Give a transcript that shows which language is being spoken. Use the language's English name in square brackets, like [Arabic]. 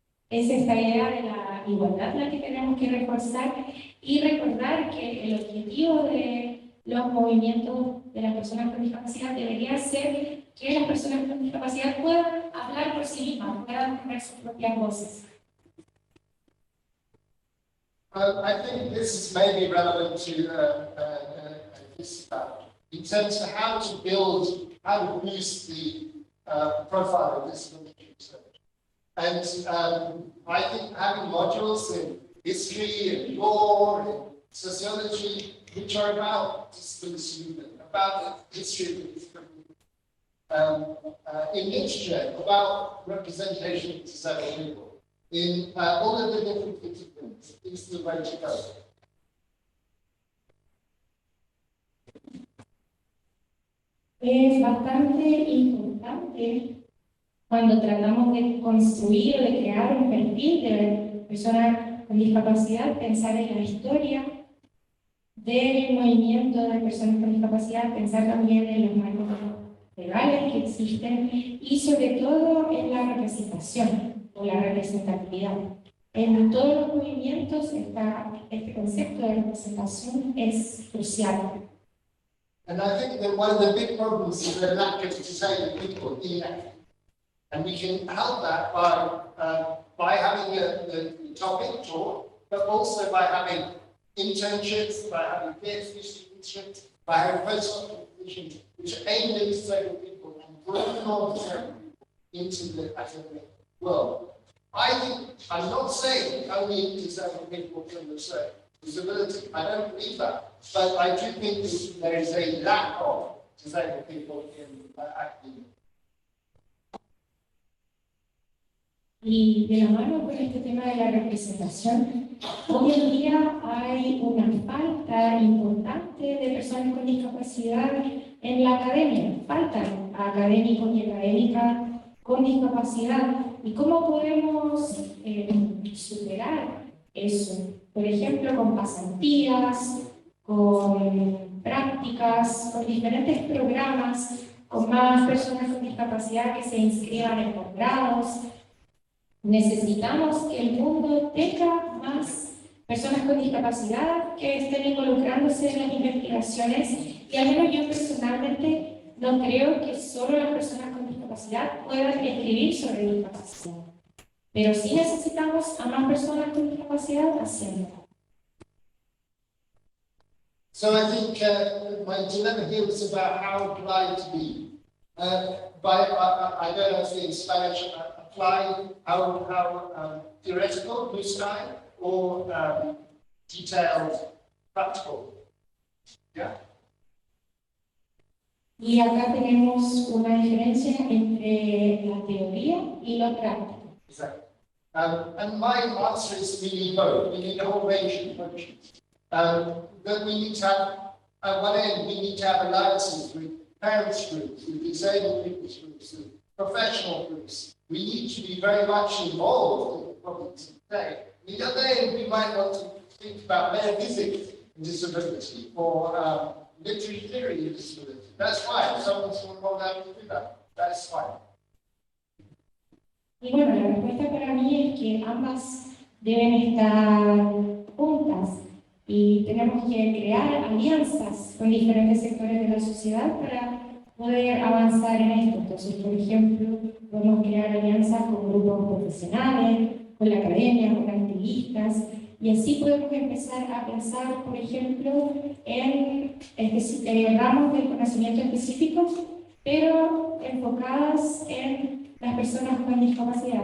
[Spanish] es esta idea de la igualdad la que tenemos que reforzar y recordar que el objetivo de los movimientos de las personas con discapacidad debería ser que las personas con discapacidad puedan hablar por sí mismas, puedan tener sus propias voces. [English] I think this is maybe relevant to this in terms of how to boost the profile of disability research. And I think having modules in history and law and sociology, which are about disability movement, about the history of the disability, in literature, about representation of disabled people, in all of the different disciplines, is the way to go. [Spanish] Es bastante importante cuando tratamos de construir o de crear un perfil de persona con discapacidad, pensar en la historia del movimiento de personas con discapacidad, pensar también en los marcos legales que existen y sobre todo en la representación o la representatividad. En todos los movimientos este concepto de representación es crucial. [English] And I think that one of the big problems is the lack of disabled people in that. And we can help that by having the topic taught, but also by having internships, by having PhD students, by having postdoctoral positions, which are aimed at disabled people and bring more disabled people into the academic world. I'm not saying only disabled people can research disability. I don't believe that. But I do think that there is a lack of disabled people in academia. [Spanish] Y de la mano con este tema de la representación, hoy en día hay una falta importante de personas con discapacidad en la academia. Faltan académicos y académicas con discapacidad. ¿Y cómo podemos superar eso? Por ejemplo, con pasantías, con prácticas, con diferentes programas, con más personas con discapacidad que se inscriban en posgrados. Necesitamos que el mundo tenga más personas con discapacidad que estén involucrándose en las investigaciones, y al menos yo personalmente no creo que solo las personas con discapacidad puedan escribir sobre discapacidad, pero sí necesitamos a más personas con discapacidad haciendo. [English] So I think my dilemma here is about how applied to be. I don't know if in Spanish apply how theoretical, blue sky, or detailed, practical. Yeah. [Spanish] Y acá tenemos una diferencia entre la teoría y lo práctico. [English] Exactly. And my answer is we need both. We need a whole range of approaches. But we need to have, at one end, we need to have alliances with parents groups, with disabled people's groups, with professional groups. We need to be very much involved in the problems of the day. On the other end, we might want to think about metaphysics and disability, or literary theory of disability. That's fine. If someone's going to hold out to do that, that's fine. Y bueno, la respuesta para mí es que ambas deben estar juntas y tenemos que crear alianzas con diferentes sectores de la sociedad para poder avanzar en esto. Entonces, por ejemplo, podemos crear alianzas con grupos profesionales, con la academia, con activistas, y así podemos empezar a pensar, por ejemplo, en ramos del conocimiento específicos, pero enfocadas en las personas con discapacidad.